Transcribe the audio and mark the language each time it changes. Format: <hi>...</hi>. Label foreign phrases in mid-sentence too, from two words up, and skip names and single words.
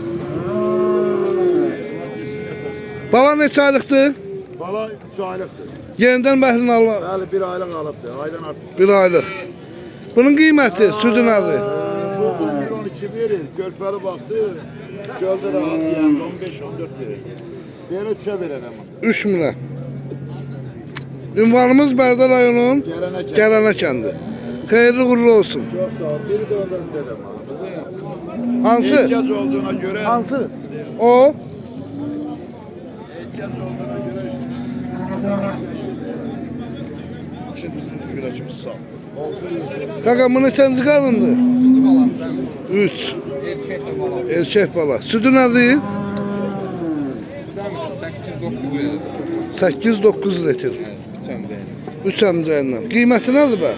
<az>Bala neçə aylıqdır?</az> <tr>Bala 3 aylıktı.</tr> <az>Yeniden bəhrini al.</az> <tr>Bəli, 1 aylık alıptı. Aydan artık.</tr> <az>1 aylıq. Bunun qiyməti, sütü nədir?</az> <tr>Bu 1-12 verir. Körpeli baktı. Gölde rahat yani 15-14 verir. Diğer 3'e verir ama.</tr> <az>3 minə. Ünvanımız Bərdə rayonunun Gələnə Gələnə kəndi. Xeyirli uğurlu olsun.</az> <tr>Çok sağ ol. Biri de oradan dedim abi.</tr> <az>Hansı?</az> <tr>İhtiyaç olduğuna göre.</tr> <az>Hansı? O.</az> <tr>İhtiyaç olduğuna göre. Üçüncü güneşimiz sağ ol.</tr> <az>Qaqa bu neçənci qarındı? 3. Erkek bala. Sütü nədir? 8-9 litre. 3 əmcəylə. Qiyməti nədir bə?</az>